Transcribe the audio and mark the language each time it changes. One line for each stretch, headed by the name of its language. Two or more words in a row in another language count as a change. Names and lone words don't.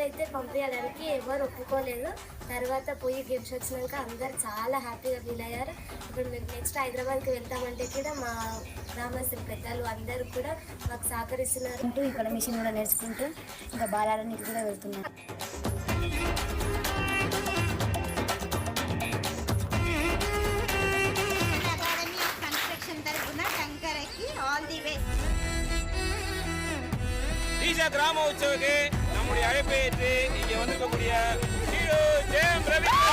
Telugu: అయితే పంపించడానికి ఎవరు ఒప్పుకోలేదు. తర్వాత పోయి గేమ్స్ వచ్చినాక అందరు చాలా హ్యాపీగా ఫీల్ అయ్యారు. ఇప్పుడు మేము నెక్స్ట్ హైదరాబాద్కి వెళ్తామంటే కూడా మా గ్రామస్తులు పెద్దలు అందరూ కూడా మాకు సహకరిస్తున్నారు. ఇక్కడ మిషన్ కూడా నేర్చుకుంటూ ఇంకా బాలానికి కూడా వెళ్తున్నారు.
Tamil: ஈஷா கிராம உற்சவத்துக்கு நம்முடைய அழைப்பை ஏற்று இங்கே வந்திருக்கக்கூடிய ஹீரோ ஜெயம் ரவி